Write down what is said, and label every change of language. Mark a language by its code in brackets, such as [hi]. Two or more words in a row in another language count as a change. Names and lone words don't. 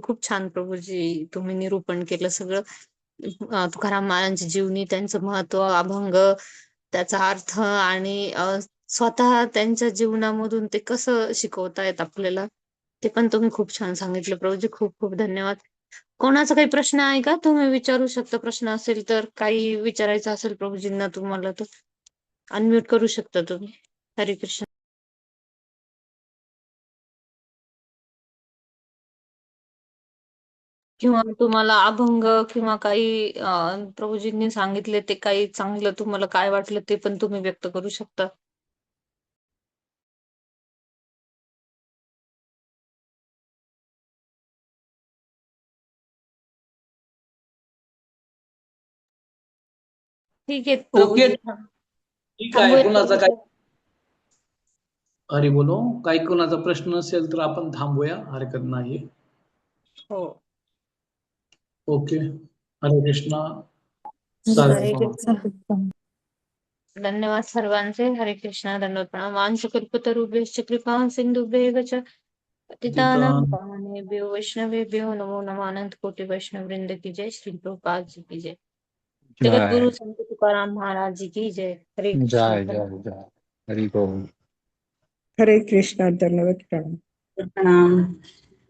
[mr] खूप छान प्रभूजी तुम्ही निरूपण केलं सगळं. तुकाराम महाराजांची जीवनी, त्यांचं महत्व, अभंग, त्याचा अर्थ आणि स्वतः त्यांच्या जीवनामधून ते कसं शिकवतायत आपल्याला, ते पण तुम्ही खूप छान सांगितलं प्रभूजी. खूप खूप धन्यवाद. कोणाचा काही प्रश्न आहे का? तुम्ही विचारू शकता. प्रश्न असेल तर, काही विचारायचं असेल प्रभूजींना तुम्हाला तर अनम्यूट करू शकता तुम्ही. हरे कृष्ण. किंवा तुम्हाला अभंग किंवा काही प्रभूजींनी सांगितले ते काही चांगलं तुम्हाला काय वाटलं ते पण तुम्ही व्यक्त करू शकता. ठीक आहे ओके, प्रभूजी. ठीक आहे. थांबूयात कुणाचा काय प्रभूजी. हरी बोलो, काही कुणाचा प्रश्न असेल तर आपण थांबूया, हरकत नाही. हो. ओके. हरे कृष्णा. हरे साधू. कृष्ण. धन्यवाद सर्वांचे. हरे कृष्ण. धन्यवाद. प्रणाम. [sa] वांशकल्पतरुभ्यश्च कृपा सिंधुभ्येव च पतितानां [mr] तिथं [sa] पावनेभ्यो वैष्णवेभ्यो नमो नमः. [hi] अनंत कोटि वैष्णव वृंद की जय. श्री प्रभुपाद जी की जय. जगत जय गुरु संत तुकाराम महाराज जी की जय. हरे कृष्ण. जय जय जय हरि बोल. [mr] हरे कृष्णा. धन्यवाद प्रणाम. प्रणाम.